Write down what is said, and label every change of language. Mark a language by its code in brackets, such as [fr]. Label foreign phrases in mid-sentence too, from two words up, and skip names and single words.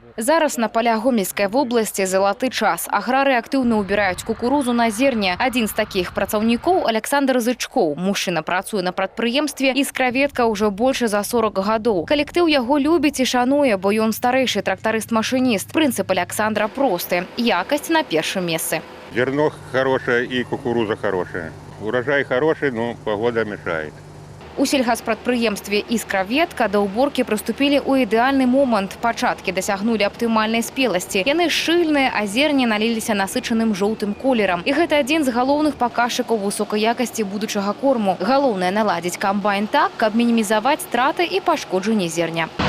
[be] Зараз на полях [ru] Гомельской области [be] золоты час. Аграры активно убирают кукурузу на зерне. Один з таких працаўнікоў Александр Зычкоў. Мужчына працуе на прадпрыемстве «Искроветка» [ru] уже больше [be] за 40 гадоў. Калектыў яго любіць і шануе, бо ён старэйшы трактарыст-машинист. Прынцып Александра просты. Якасць на першым месцы. [ru] Зерно хорошее и кукуруза хорошая. Урожай хороший, но погода мешает. [be] У сельгаспрадпрыемстве «Искроветка» да ўборкі прыступілі ў ідэальны момант. Пачаткі дасягнулі аптымальнай спеласці. Яны шчыльныя, а зерне наліліся насычаным жоўтым колерам. І гэта адзін з галоўных паказчыкаў высокай якасці будучага корму. Галоўнае наладзіць камбайн так, каб мінімізаваць страты і пашкоджанні зерня.